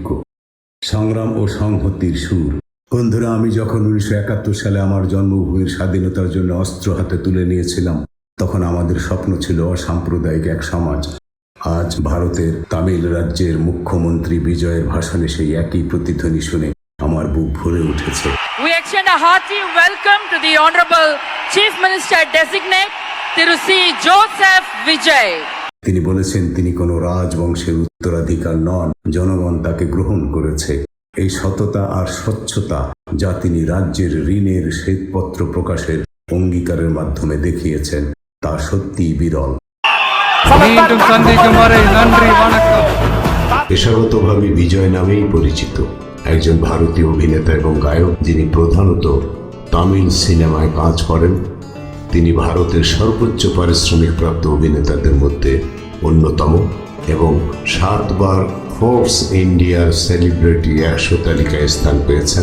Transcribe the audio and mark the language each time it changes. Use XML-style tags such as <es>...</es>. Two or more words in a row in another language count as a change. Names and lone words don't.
<bn>সংগ্রাম ও সংহতির সুর: বন্ধুরা, আমি যখন 1971 সালে আমার জন্মভূমির স্বাধীনতার জন্য অস্ত্র হাতে তুলে নিয়েছিলাম, তখন আমাদের স্বপ্ন ছিল অসাম্প্রদায়িক এক সমাজ। আজ ভারতের তামিল রাজ্যের মুখ্যমন্ত্রী বিজয়ের ভাষণে সেই একই প্রতিধ্বনি শুনে আমার বুক ভরে উঠেছে।</bn> <en>We extend a hearty welcome to the Honorable Chief Minister Designate Thiru C. Joseph Vijay.</en> <bn>তিনি বলেছেন তিনি কোনো রাজবংশের উত্তরাধিকার নন, জনগণ তাকে গ্রহণ করেছে। এই সততা আর স্বচ্ছতা যা তিনি রাজ্যের ঋণের শ্বেতপত্র প্রকাশের অঙ্গীকারের মাধ্যমে দেখিয়েছেন তা সত্যিই বিরল।</bn> <ta>மீண்டும் சந்திக்கும் வரை நன்றி, வணக்கம்।</ta> <bn>পেশাগতভাবে বিজয় নামেই পরিচিত একজন ভারতীয় অভিনেতা এবং গায়ক, যিনি প্রধানত তামিল সিনেমায় কাজ করেন। তিনি ভারতের সর্বোচ্চ পারিশ্রমিক প্রাপ্ত অভিনেতাদের মধ্যে অন্যতম। এবং 7বার ফোর্বস ইন্ডিয়ার সেলিব্রিটি 100 তালিকায় স্থান পেয়েছেন।</bn>